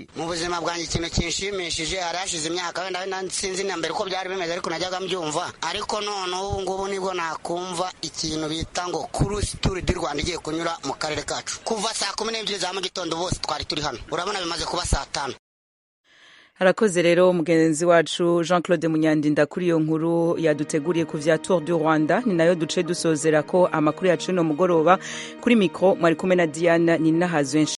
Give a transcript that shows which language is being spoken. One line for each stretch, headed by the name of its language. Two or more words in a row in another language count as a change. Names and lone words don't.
Kinyarwanda: Mu buzima bwanjye ikintu kinshimishije harashize imyaka wenda sinzi na mbere ko byari bimeze, ariko najyaga mbyumva, ariko none ubu ngubu nibwo nakumva ikintu bita ngo Tour du Rwanda igiye kunyura mu karere kacu. Kuva saa 12 za mu gitondo bose twari turi hano, urabona bimaze kuba saa 5.
Rundi: Harakoze rero mugenzi wacu Jean-Claude Munyandinda kuri iyo nkuru yaduteguriye ku vya Tour du Rwanda. Ni nayo duce dusozera ko amakuru yacu no mugoroba. Kuri mikro mwari kumwe na Diana Ninahazwe.